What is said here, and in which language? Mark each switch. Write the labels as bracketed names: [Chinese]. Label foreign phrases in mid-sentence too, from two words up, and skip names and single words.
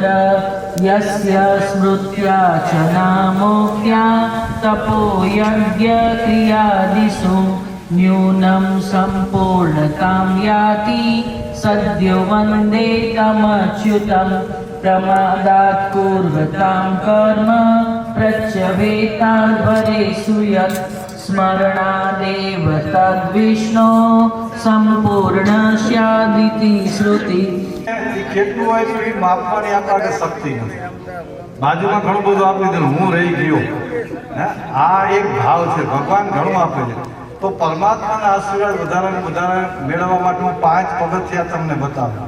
[Sanskrit] यस्य स्मृत्या च नामोक्त्या तपोयज्ञक्रियादिषु न्यूनं सम्पूर्णतां याति सद्यो वन्दे तमच्युतं। प्रमादात् कुर्वतां कर्म प्रत्यवेताद्वरेषु यत् स्मरणादेव तद्विष्णो સંપૂર્ણ સ્યાદિતિ શ્રુતિ। [Gujarati] કેટલું હોય તો એ માપવાની આપણા શક્તિ નથી। બાજુમાં ઘણું બધું આપી દીધું, હું રહી ગયો। આ એક ભાવ છે, ભગવાન ઘણું આપે છે। તો પરમાત્માના આશીર્વાદ વધારે વધારે મેળવવા માટે હું 5 પગથિયા તમને બતાવું।